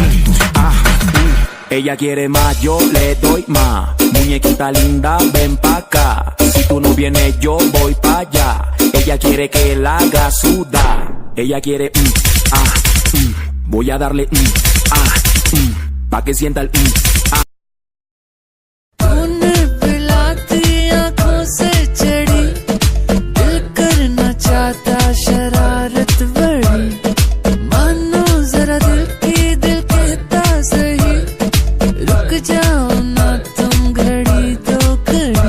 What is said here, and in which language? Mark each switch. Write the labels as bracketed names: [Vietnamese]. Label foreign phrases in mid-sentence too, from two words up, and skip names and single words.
[Spanish] Ella quiere más, yo le doy más. Muñequita linda, ven pa' acá. Si tú no vienes, yo voy pa' allá. Ella quiere que la haga sudar. Ella quiere, voy a darle, pa' que sienta el, [Hindi] तूने पिलाती आँखों से चढ़ी, दिल करना चाहता शरारत बड़ी, मानो जरा दिल कहता सही, रुक जाओ ना तुम घड़ी दो घड़ी।